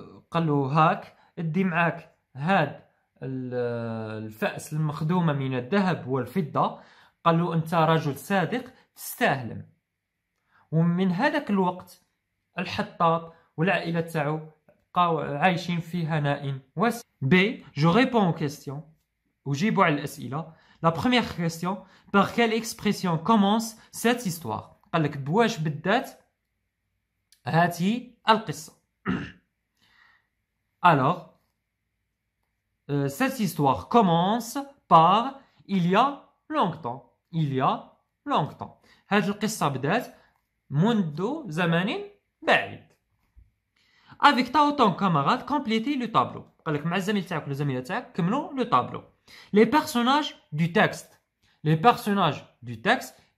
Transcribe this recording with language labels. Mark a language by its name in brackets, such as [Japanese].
[Arabic] قال له هاك ادي معاك هاد الفأس المخدومة من الذهب والفضة. قال له انت رجل صادق تستاهل. ومن هذاك الوقت الحطاب والعائلة تاعو بقاو عايشين في هناء وسعادة. B. [French] Je réponds aux questions. [Arabic] وجيبوا على الأسئلة. [French] La première question. Par quelle expression commence cette histoire? [Arabic] قال لك بواش بدات هذه القصة. [French] Alors, cette histoire commence par il y a longtemps. Il y a longtemps. [Arabic] هذه القصة بدات منذ زمن بعيد. [French] Avec ta ou ton camarade, complétez le tableau. [Arabic] قال لك مع الزميل تاعك ولا الزميلة تاعك كملوا le tableau. [French] Les personnages du texte. Les personnages du texte.